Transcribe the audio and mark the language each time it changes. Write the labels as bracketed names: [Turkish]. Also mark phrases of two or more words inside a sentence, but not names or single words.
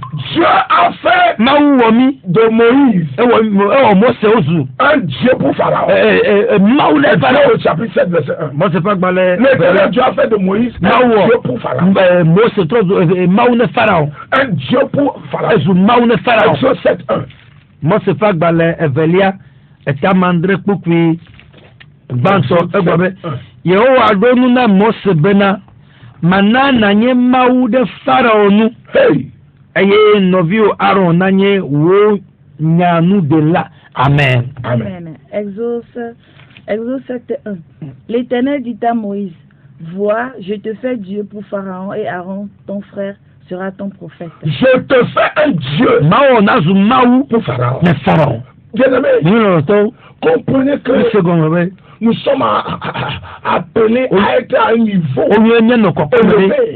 [French] Dieu a fait de Moïse un Dieu pour Pharaon. Au chapitre 7, verset 1. L'éternel Dieu a fait de Moïse un Dieu pour Pharaon. Un Dieu pour Pharaon. Exode 7, 1. [Ewe] Mose fa gbalẽ evelia etamandre kpukui gbãtɔ egbe yehowa ɖo nu na Mose bena mana nanye mawu ɖe Farao nu eye nɔviwo Aaron nanye wo nyanu de la. [French] Amen. Amen. Exode 7:1. L'Éternel dit à Moïse: vois, je te fais Dieu pour Pharaon et Aaron ton frère sera ton prophète. Je te fais un Dieu pour Pharaon. Bien-aimé, comprenez que nous sommes appelés à être à un niveau élevé.